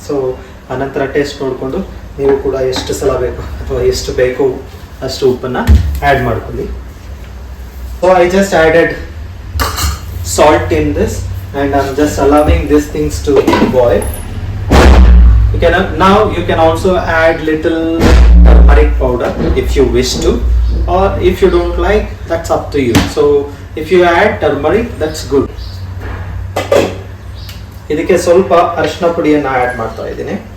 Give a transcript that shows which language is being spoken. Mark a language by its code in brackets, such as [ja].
[kn] So ಆನಂತರ taste ನೋಡಿಕೊಂಡು ನೀವು ಕೂಡ ಎಷ್ಟು ಸಲ ಬೇಕು ಅಥವಾ ಎಷ್ಟು ಬೇಕು ಅಷ್ಟು ಉಪ್ಪನ್ನು ಆ್ಯಡ್ ಮಾಡ್ಕೊಳ್ಳಿ. [en] So I just added salt in this and I am just allowing this things to boil. Now you can also add little turmeric powder if you wish to, or if you don't like, that's up to you. So if you add turmeric, that's good. [kn] ಇದಕ್ಕೆ ಸ್ವಲ್ಪ ಅರಿಶಿನ ಪುಡಿಯನ್ನು add ಮಾಡ್ತಾ ಇದ್ದೀನಿ.